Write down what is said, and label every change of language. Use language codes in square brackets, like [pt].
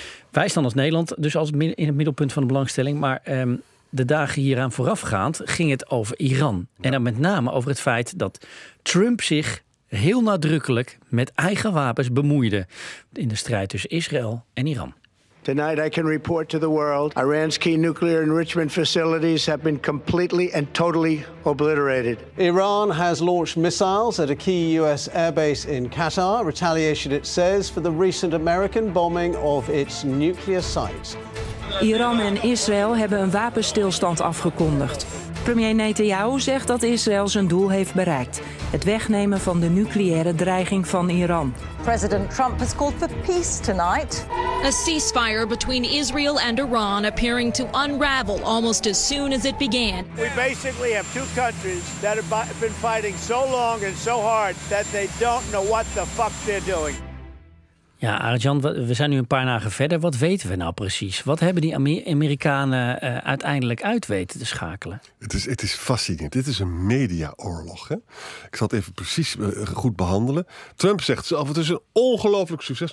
[nl] Wij staan als Nederland dus als in het middelpunt van de belangstelling, maar de dagen hieraan voorafgaand ging het over Iran. Ja. En dan met name over het feit dat Trump zich heel nadrukkelijk met eigen wapens bemoeide in de strijd tussen Israël en Iran. [en] Tonight I can report to the world Iran's key nuclear enrichment facilities have been completely and totally obliterated. Iran has launched missiles at a key US airbase in Qatar. Retaliation, it says, for the recent American bombing of its nuclear sites. [nl] Iran en Israël hebben een wapenstilstand afgekondigd. Premier Netanyahu zegt dat Israël zijn doel heeft bereikt: het wegnemen van de nucleaire dreiging van Iran. [en] President Trump has called for peace tonight. A ceasefire between Israel and Iran appearing to unravel almost as soon as it began. We basically have two countries that have been fighting so long and so hard that they don't know what the fuck they're doing. [nl] Ja, Arjan, we zijn nu een paar dagen verder. Wat weten we nou precies? Wat hebben die Amerikanen uiteindelijk uit weten te schakelen? Het is fascinerend. Dit is een mediaoorlog. Hè? Ik zal het even precies goed behandelen. Trump zegt zelf, het is een ongelooflijk succes.